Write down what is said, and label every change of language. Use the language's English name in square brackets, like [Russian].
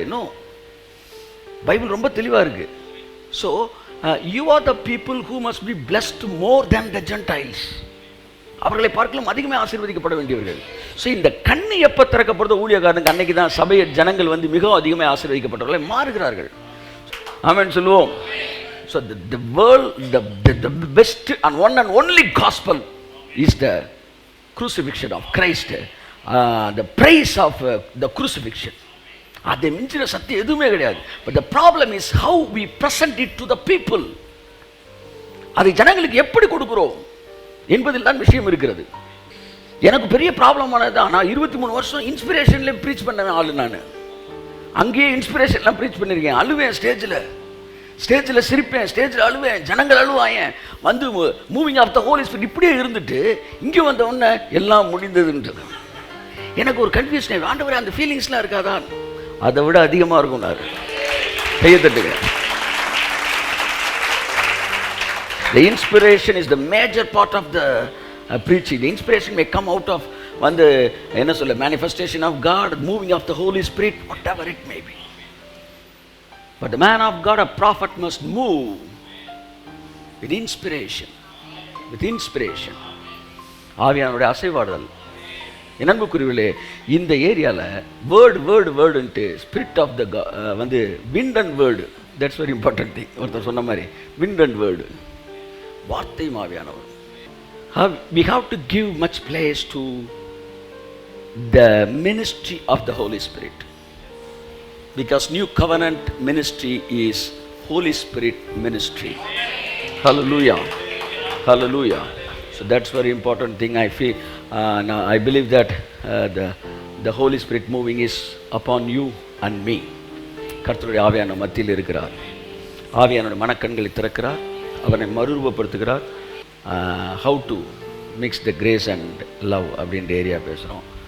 [Tamil] இன்னும் பைபிள் ரொம்ப தெளிவாக இருக்குது. [English] So you are the people who must be blessed more than the gentiles. [Tamil] அவர்களை பார்க்கலாம் அதிகமாக ஆசீர்வதிக்கப்பட வேண்டியவர்கள். ஸோ இந்த கண்ணு எப்போ திறக்கப்படுறதோ ஊழியக்காரனுக்கு அன்னைக்கு தான் சபையை ஜனங்கள் வந்து மிகவும் அதிகமாக ஆசீர்வதிக்கப்பட்டவர்களை மாறுகிறார்கள். ஆமென் சொல்லுவோம். [English] So the world, the best and one and only gospel is the crucifixion of Christ, the praise of the crucifixion. [Tamil] அதை மிஞ்சின சத்தியம் எதுவுமே கிடையாது. [English] But the problem is how we present it to the people. [Tamil] அதை ஜனங்களுக்கு எப்படி கொடுக்கிறோம் என்பதில் தான் விஷயம் இருக்கிறது. எனக்கு பெரிய ப்ராப்ளமானது தான். நான் 23 வருஷம் இன்ஸ்பிரேஷன்லேயே ப்ரீச் பண்ண ஆளு. நான் அங்கேயே இன்ஸ்பிரேஷன்லாம் ப்ரீச் பண்ணியிருக்கேன். அழுவேன், ஸ்டேஜில் சிரிப்பேன், ஸ்டேஜில் அழுவேன், ஜனங்கள் அழுவாயேன். வந்து [English] moving of the Holy Spirit [Tamil] இப்படியே இருந்துட்டு இங்கே வந்த உடனே எல்லாம் முடிந்ததுன்றது எனக்கு ஒரு கன்ஃபியூஷன். ஆண்டவரே அந்த ஃபீலிங்ஸ்லாம் இருக்காதான்? அதை விட அதிகமாக இருக்கும். நான் கையை தட்டுகிறேன். [English] The inspiration is the major part of the preaching. The inspiration may come out of [Tamil] வந்து என்ன சொல்ல [English] manifestation of God, moving of the Holy Spirit, whatever it may be. But the man of God, a prophet, must move with inspiration. With inspiration. [Tamil] ஆவியானுடைய அசைவாடுதல். என் அன்புக்குரியவர்களே, இந்த ஏரியாவில் [English] Word and spirit of the வந்து wind and word, that's very important thing. [Tamil] ஒருத்தர் சொன்ன மாதிரி wind and word, வார்த்தை ஆவியானவர். [English] We have to give much place to the ministry of the Holy Spirit, because new covenant ministry is Holy Spirit ministry. Hallelujah, hallelujah. So that's very important thing. I feel now I believe that the Holy Spirit moving is upon you and me. [Tamil] கர்த்தருடைய ஆவியான மத்தியில் இருக்கிறார். ஆவியானுடைய மனக்கண்களை திறக்கிறார், அவனை மறுரூபப்படுத்துகிறார். [English] how to mix the grace and love [Tamil] அப்படின்ற area பேசுகிறோம்.